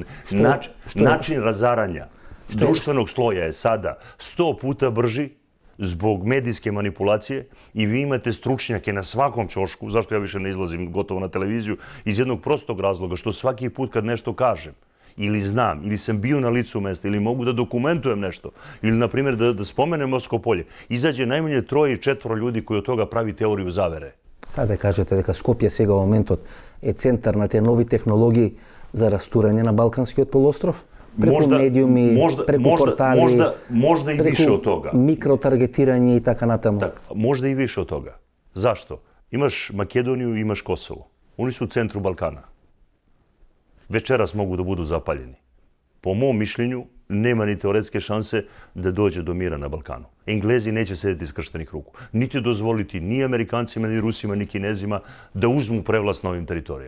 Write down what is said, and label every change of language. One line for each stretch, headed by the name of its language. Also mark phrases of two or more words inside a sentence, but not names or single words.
Serbian: Način razaranja društvenog sloja je sada 100 puta brži zbog medijske manipulacije i vi imate stručnjake na svakom ćošku, zašto ja više ne izlazim gotovo na televiziju, iz jednog prostog razloga što svaki put kad nešto kažem ili znam, ili sam bio na licu mesta, ili mogu da dokumentujem nešto, ili, na primjer, da spomenem Moskvo polje, izađe najmanje 3 i 4 ljudi koji od toga pravi teoriju zavere.
Macedonian: Sada кажете дека Скопје сега во моментот е центар на тие нови технологии за растурање на Балканскиот полуостров? Преку медиуми, преку портали,
Serbian: možda i više od toga.
Macedonian: Микротаргетирање и така натаму.
Serbian: Možda i više od toga. Zašto? Imaš Makedoniju i imaš Kosovo. Oni su u centru Balkana. Večeras mogu da budu zapaljeni. Po mom mišljenju, nema ni teoretske šanse da dođe do mira na Balkanu. Englezi neće sedeti skrštenih ruku. Niti dozvoliti ni Amerikancima, ni Rusima, ni Kinezima da uzmu prevlast na ovim teritorijama.